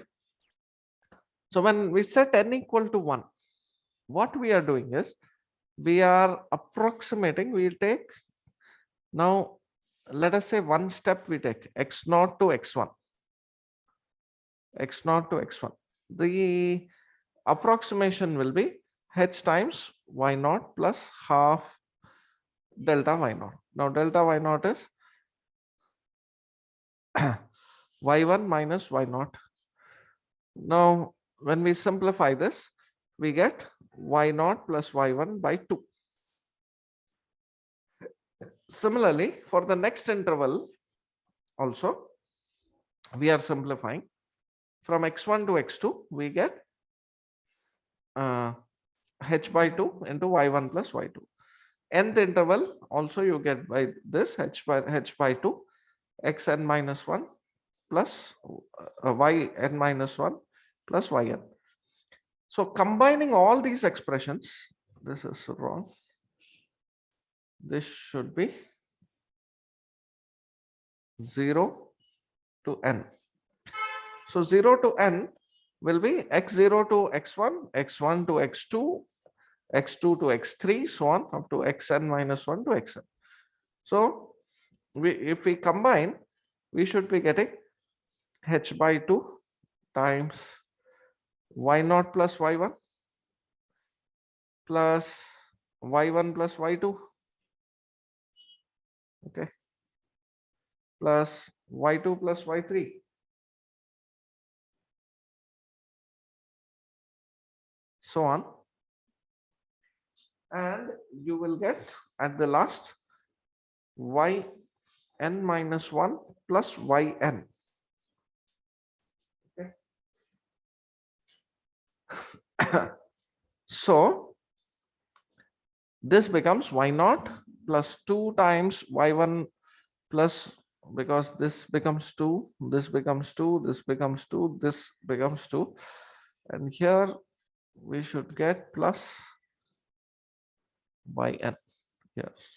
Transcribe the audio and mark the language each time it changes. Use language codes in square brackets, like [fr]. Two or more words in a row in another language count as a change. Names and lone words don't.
[en] So when we set n equal to 1, what we are doing is we are approximating, we'll take now, let us say one step we take x naught to x1, x naught to x1. The approximation will be h times y naught plus half delta y naught. Now delta y naught is y1 minus y naught. Now when we simplify this, we get y naught plus y1 by 2. Similarly, for the next interval also, we are simplifying. From x1 to x2, we get h by 2 into y1 plus y2. Nth interval also you get by this h by 2 xn minus 1 plus yn minus 1 plus yn. So combining all these expressions, this is wrong. This should be 0 to n. So 0 to n will be x0 to x1, x1 to x2, x2 to x3, so on up to xn minus 1 to xn. So if we combine, we should be getting h by 2 times y naught plus y1 plus y1 plus y2, okay, plus y2 plus y3. So on. And you will get at the last yn minus 1 plus yn. Okay. So this becomes y naught plus 2 times y1 plus, because this becomes 2, this becomes 2, this becomes 2, this becomes 2, and here we should get plus yn here.